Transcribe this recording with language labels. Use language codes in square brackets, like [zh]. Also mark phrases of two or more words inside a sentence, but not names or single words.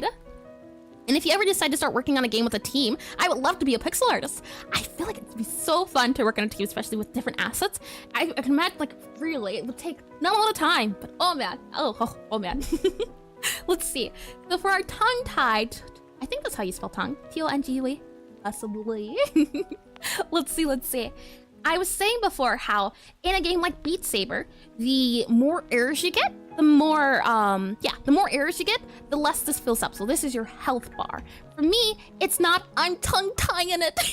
[en] And if you ever decide to start working on a game with a team, I would love to be a pixel artist. I feel like it'd be so fun to work on a team, especially with different assets. I can imagine, like, really, it would take not a lot of time, but oh man, oh man. Let's see. So for our tongue-tied, I think that's how you spell tongue. T-O-N-G-U-E, possibly. Let's see. I was saying before how in a game like Beat Saber, the more errors you get, the more errors you get, the less this fills up. So this is your health bar. For me, it's not, I'm tongue-tying it.